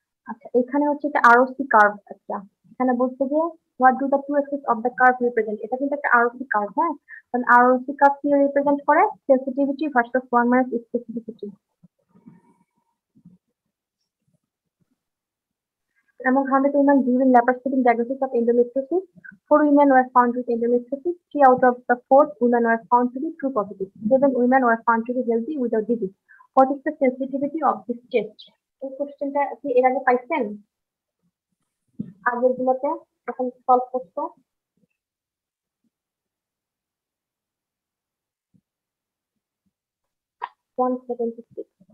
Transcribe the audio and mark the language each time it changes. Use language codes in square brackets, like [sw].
[bn] আচ্ছা, এখানে হচ্ছে একটা আরওসি কার্ভ একটা। এখানে বলছে যে [en] What do the two axes of the curve represent. [bn] এটা কিন্তু একটা আরওসি কার্ভ, হ্যাঁ? কারণ আরওসি কার্ভ কি রিপ্রেজেন্ট করে? [en] Sensitivity versus 1 minus specificity. Among 100 women during laparoscopic diagnosis of endometriosis, 4 women were found with endometriosis. 3 out of the 4 women were found to be true positive. 7 women were found to be healthy without disease. What is the sensitivity of this test? [bn] এই কোশ্চেনটা কি এর আগে পাইছেন আগের গুলোতে যখন solve করতো? 176।